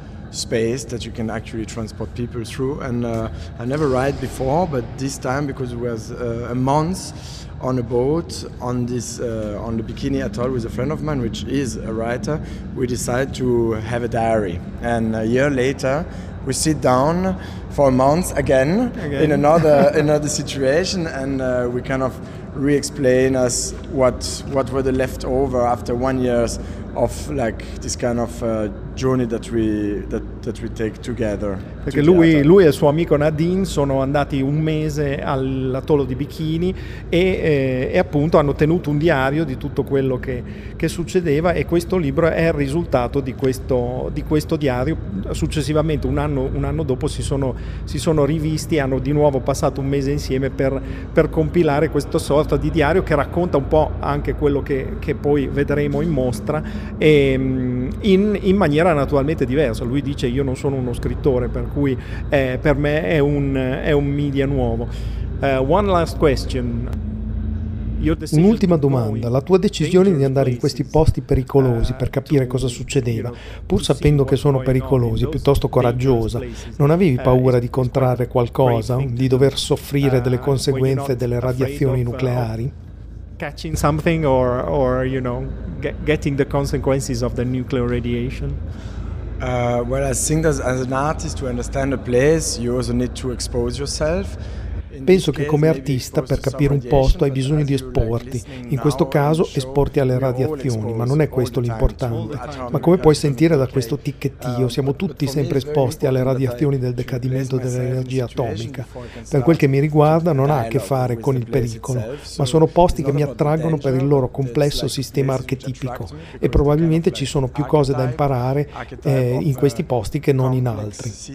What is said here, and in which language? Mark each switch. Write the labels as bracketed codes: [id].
[en] space that you can actually transport people through, and I never ride before, but this time, because it was a month on a boat on this on the Bikini Atoll with a friend of mine, which is a writer, we decided to have a diary, and a year later we sit down for a month again. In another another situation, and we kind of re-explain us what were the leftover after 1 year of like this kind of journey that we take together. [it] Perché lui e il suo amico Nadine sono andati un mese all'atollo di Bikini e appunto hanno tenuto un diario di tutto quello che succedeva, e questo libro è il risultato di questo diario. Successivamente un anno dopo si sono rivisti, hanno di nuovo passato un mese insieme per compilare questa sorta di diario che racconta un po' anche quello che poi vedremo in mostra, e in maniera naturalmente diversa. Lui dice: io non sono uno scrittore, per cui per me è un media nuovo. [en] One last question. [it] Un'ultima domanda: la tua decisione di andare in questi posti pericolosi per capire cosa succedeva, pur sapendo che sono pericolosi, piuttosto coraggiosa, non avevi paura di contrarre qualcosa, di dover soffrire delle conseguenze delle radiazioni nucleari? [en] Catching something or you know, getting the consequences of the nuclear radiation? Well, I think that as an artist, to understand a place, you also need to expose yourself. [it] Penso che come artista, per capire un posto, hai bisogno di esporti. In questo caso esporti alle radiazioni, ma non è questo l'importante. Ma come puoi sentire da questo ticchettio, siamo tutti sempre esposti alle radiazioni del decadimento dell'energia atomica. Per quel che mi riguarda, non ha a che fare con il pericolo, ma sono posti che mi attraggono per il loro complesso sistema archetipico, e probabilmente ci sono più cose da imparare in questi posti che non in altri.